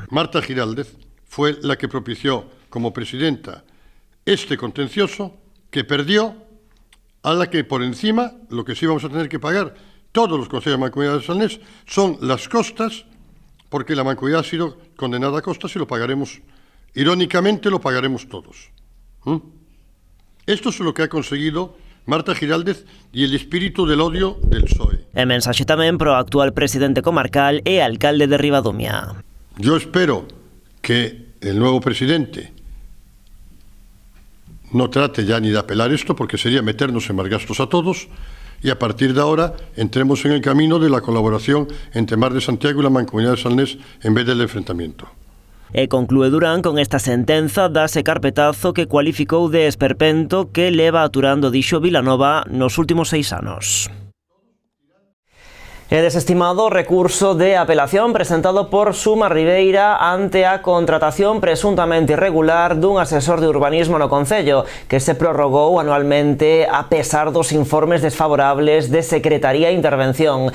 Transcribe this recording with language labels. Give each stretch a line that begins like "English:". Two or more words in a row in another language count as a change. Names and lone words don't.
Spanish: Marta Giraldez fue la que propició como presidenta este contencioso que perdió, a la que por encima lo que sí vamos a tener que pagar todos los consejos de Mancomunidad de Salnés son las costas, porque la Mancomunidad ha sido condenada a costas y lo pagaremos, irónicamente lo pagaremos todos. Esto es lo que ha conseguido Marta Giraldez y el espíritu del odio del PSOE.
Galician: E mensaxe tamén pro actual presidente comarcal e alcalde de Ribadumia.
Spanish: Yo espero que el nuevo presidente no trate ya ni de apelar esto, porque sería meternos en más gastos a todos, y a partir de ahora entremos en el camino de la colaboración entre Mar de Santiago y la Mancomunidad de Salnés en vez del enfrentamiento.
Galician: E conclúe Durán con esta sentenza dase carpetazo que cualificou de esperpento que leva aturando, dixo Vilanova, nos últimos 6 anos. E desestimado o recurso de apelación presentado por Suma Ribeira ante a contratación presuntamente irregular dun asesor de urbanismo no Concello, que se prorrogou anualmente a pesar dos informes desfavorables de Secretaría de Intervención.